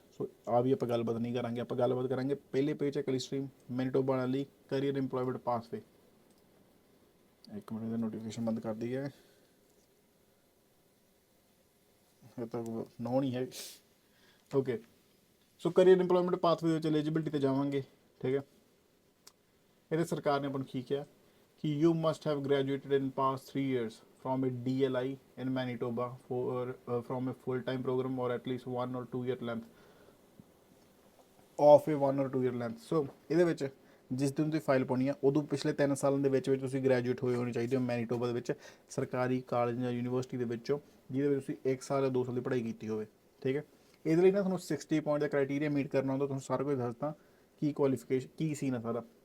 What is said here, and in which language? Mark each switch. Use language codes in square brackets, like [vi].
[pa] ਸੋ ਆ ਵੀ ਆਪਾਂ ਗੱਲਬਾਤ ਨਹੀਂ ਕਰਾਂਗੇ। ਆਪਾਂ ਗੱਲਬਾਤ ਕਰਾਂਗੇ ਪਹਿਲੇ ਪੇਚੈਕ ਵਾਲੀ ਸਟਰੀਮ, ਮੈਨੀਟੋਬਾ ਵਾਲਿਆਂ ਲਈ ਕਰੀਅਰ ਇੰਪਲੋਇਮੈਂਟ ਪਾਥਵੇ। ਇੱਕ ਮਿੰਟ ਦਾ ਨੋਟੀਫਿਕੇਸ਼ਨ ਬੰਦ ਕਰ ਦਈਏ, ਇਹ ਤਾਂ ਨੋ ਨਹੀਂ ਹੈ। ਓਕੇ, ਸੋ ਕਰੀਅਰ ਇੰਪਲੋਇਮੈਂਟ ਪਾਥਵੇ ਵਿੱਚ ਐਲੀਜੀਬਿਲਿਟੀ ਤੇ ਜਾਵਾਂਗੇ, ਠੀਕ ਹੈ। ਇਹਦੇ ਸਰਕਾਰ ਨੇ ਆਪਾਂ ਨੂੰ ਕੀ ਕਿਹਾ ਕਿ [en] You must have graduated in past 3 years from a DLI in Manitoba from a full-time program or at least 1 or 2 year length of a 1 or 2 year length। [pa] ਸੋ ਇਹਦੇ ਵਿੱਚ ਜਿਸ ਦਿਨ ਤੁਸੀਂ ਫਾਈਲ ਪਾਉਣੀ ਆ, ਉਦੋਂ ਪਿਛਲੇ 3 ਸਾਲਾਂ ਦੇ ਵਿੱਚ ਤੁਸੀਂ ਗ੍ਰੈਜੂਏਟ ਹੋਏ ਹੋਣੇ ਚਾਹੀਦੇ ਹੋ ਮੈਨੀਟੋਬਾ ਦੇ ਵਿੱਚ, ਸਰਕਾਰੀ ਕਾਲਜ ਜਾਂ ਯੂਨੀਵਰਸਿਟੀ ਦੇ ਵਿੱਚੋਂ, ਜਿਹਦੇ ਵਿੱਚ ਤੁਸੀਂ 1 ਸਾਲ ਜਾਂ 2 ਸਾਲ ਦੀ ਪੜ੍ਹਾਈ ਕੀਤੀ ਹੋਵੇ, ਠੀਕ ਹੈ। ਇਹਦੇ ਲਈ ਨਾ ਤੁਹਾਨੂੰ 60 ਪੁਆਇੰਟ ਦਾ ਕ੍ਰਾਈਟੀਰੀਆ ਮੀਟ ਕਰਨਾ ਹੁੰਦਾ। ਤੁਹਾਨੂੰ ਸਾਰਾ ਕੁਝ ਦੱਸਦਾ ਕੀ ਕੁਆਲੀਫਿਕੇਸ਼ਨ ਕੀ ਸੀ ਨਾ ਸਾਰਾ।